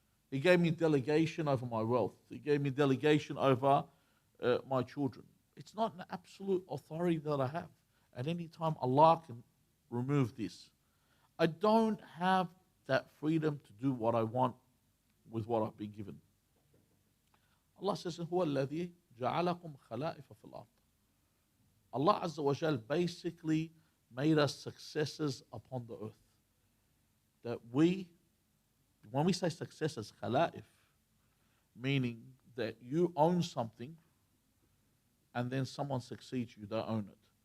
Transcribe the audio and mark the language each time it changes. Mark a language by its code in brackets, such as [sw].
[en] He gave me delegation over my wealth. He gave me delegation over my children. It's not an absolute authority that I have. At any time, Allah can remove this. I don't have that freedom to do what I want with what I've been given. Allah says, [ar] هو الذي جعلكم خلائف في الأرض. [en] Allah Azza wa Jal basically made us successors upon the earth. That when we say successors, khala'if, meaning that you own something and then someone succeeds you, they own it.